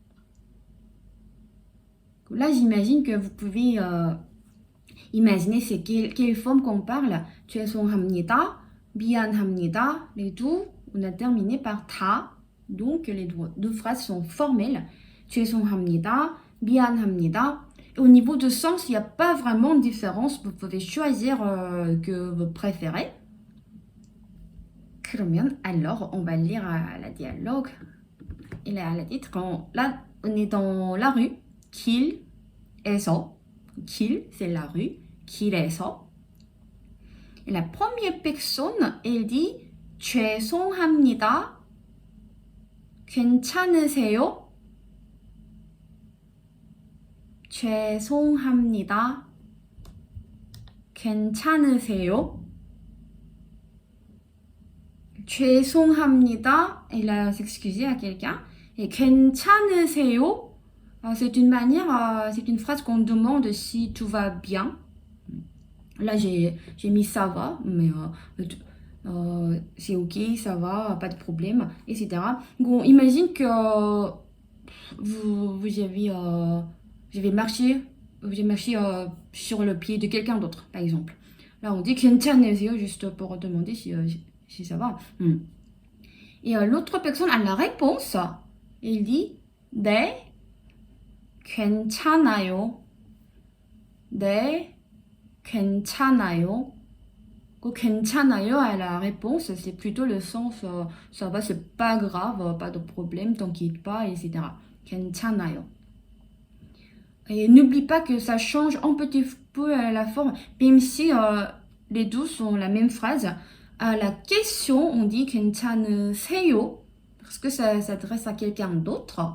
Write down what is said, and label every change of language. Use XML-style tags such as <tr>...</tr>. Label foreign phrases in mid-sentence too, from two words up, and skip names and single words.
<fr>Là, j'imagine que vous pouvez imaginer c'est quelle forme qu'on parle.</fr> <ko>죄송합니다, 미안합니다.</ko> <fr>Les deux, on a terminé par ta. Donc, les deux phrases sont formelles.</fr> <ko>죄송합니다, 미안합니다.</ko> <fr>Et au niveau de sens, il n'y a pas vraiment de différence. Vous pouvez choisir que vous préférez. 그러면, alors, on va lire la dialogue. Et la titre, là, on est dans la rue.</fr> <ko>길에서. 길,</ko> <fr>c'est la rue. 길에서. Et la première personne, elle dit 죄송합니다.</fr> <ko>괜찮으세요? 죄송합니다. 괜찮으세요? 죄송합니다.</ko> <fr>Elle a s'excuser à quelqu'un. Et 괜찮으세요? C'est une manière, c'est une phrase qu'on demande si tout va bien. Là, j'ai mis ça va, mais c'est ok, ça va, pas de problème, etc. Donc, on imagine que vous avez marché sur le pied de quelqu'un d'autre, par exemple. Là, on dit 괜찮으세요 juste pour demander si ça va. Et l'autre personne a la réponse. Et il dit</fr> <ko>네, 괜찮아요. 네, 괜찮아요.</ko> <fr>괜찮아요 à la réponse, c'est plutôt le sens ça va, c'est pas grave, pas de problème, t'inquiète pas, etc.</fr> <ko>괜찮아요.</ko> <fr>Et n'oublie pas que ça change un petit peu la forme, même si les deux sont la même phrase. À la question, on dit 괜찮으세요 parce que ça s'adresse à quelqu'un d'autre.</fr>